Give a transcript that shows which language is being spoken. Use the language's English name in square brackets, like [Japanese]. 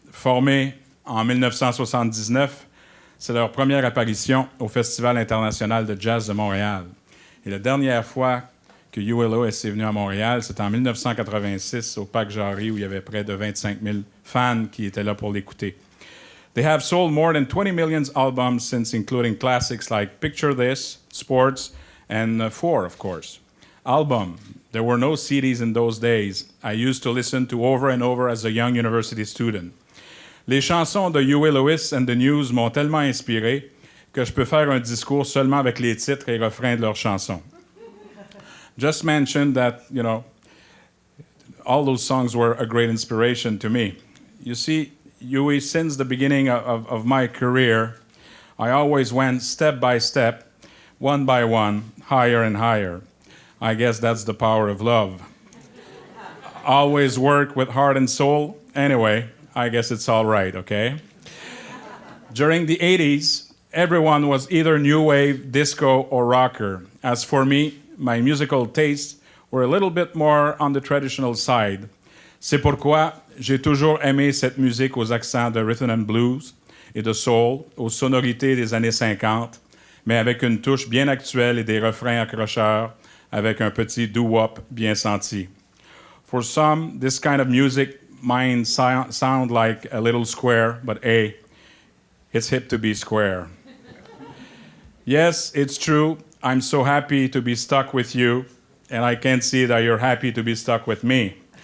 [French] Formés en 1979, c'est leur première apparition au Festival international de jazz de Montréal. Et la dernière fois que Huey Lewis est venu à Montréal, c'était en 1986 au Parc Jarry où il y avait près de 25 000 fans qui étaient là pour l'écouter. [English] They have sold more than 20 million albums since, including classics like Picture This, Sports, and Four, of course. Album. There were no CDs in those days. I used to listen to over and over as a young university student. [French] Les chansons de Huey Lewis and the News m'ont tellement inspiré que je peux faire un discours seulement avec les titres et refrains de leurs chansons. [English] Just mentioned that, all those songs were a great inspiration to me. You see, Huey, since the beginning of my career, I always went step by step, one by one, higher and higher. I guess that's the power of love. Always work with heart and soul. Anyway, I guess it's all right, okay? During the 80s, everyone was either new wave, disco, or rocker. As for me, my musical tastes were a little bit more on the traditional side. [French] C'est pourquoi j'ai toujours aimé cette musique aux accents de rhythm and blues et de soul, aux sonorités des années 50, mais avec une touche bien actuelle et des refrains accrocheurs, avec un petit doo-wop bien senti. [English] For some, this kind of music might sound like a little square, but hey, it's hip to be square. Yes, it's true. I'm so happy to be stuck with you, and I can see that you're happy to be stuck with me.